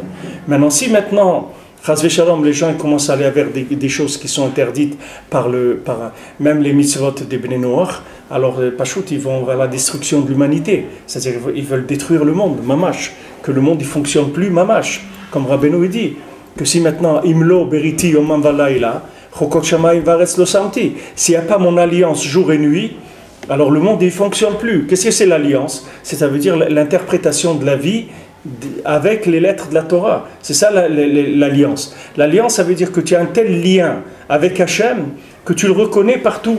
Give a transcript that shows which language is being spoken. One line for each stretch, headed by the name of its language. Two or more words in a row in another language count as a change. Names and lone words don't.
French: Maintenant, si maintenant... les gens commencent à aller vers des choses qui sont interdites par même les mitzvot des Bnei Noach, alors Pachout, ils vont vers la destruction de l'humanité. C'est-à-dire qu'ils veulent détruire le monde, mamash. Que le monde ne fonctionne plus, mamash. Comme Rabbeinu dit, que si maintenant,
Hebrew: אם לא בריתי יומם ולילה חוקות שמים וארץ לא שמתי,
French: s'il n'y a pas mon alliance jour et nuit, alors le monde ne fonctionne plus. Qu'est-ce que c'est l'alliance? Ça veut dire l'interprétation de la vie avec les lettres de la Torah. C'est ça l'alliance. L'alliance, ça veut dire que tu as un tel lien avec Hachem que tu le reconnais partout.